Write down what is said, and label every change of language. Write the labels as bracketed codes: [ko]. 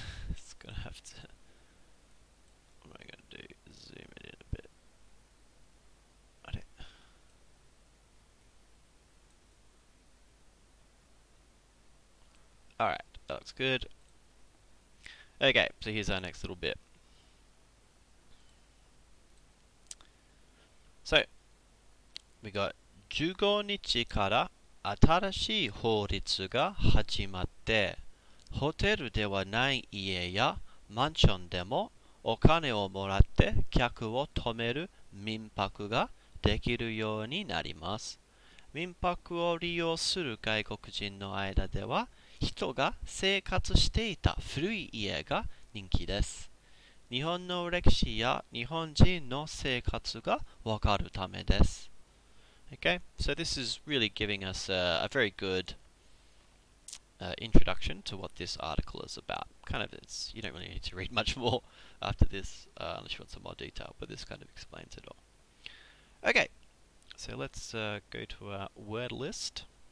[en] It's gonna have to. What am I gonna do? Zoom it in a bit. Alright, that looks good. Okay, so here's our next little bit. So, we got [ja] 15日から新しい法律が始まって、ホテルではない家やマンションでもお金をもらって客を泊める民泊ができるようになります。民泊を利用する外国人の間では、人が生活していた古い家が人気です。日本の歴史や日本人の生活がわかるためです。 [en] Okay, so this is really giving us a very good introduction to what this article is about. Kind of, you don't really need to read much more after this, unless you want some more detail, but this kind of explains it all. Okay, so let's go to our word list.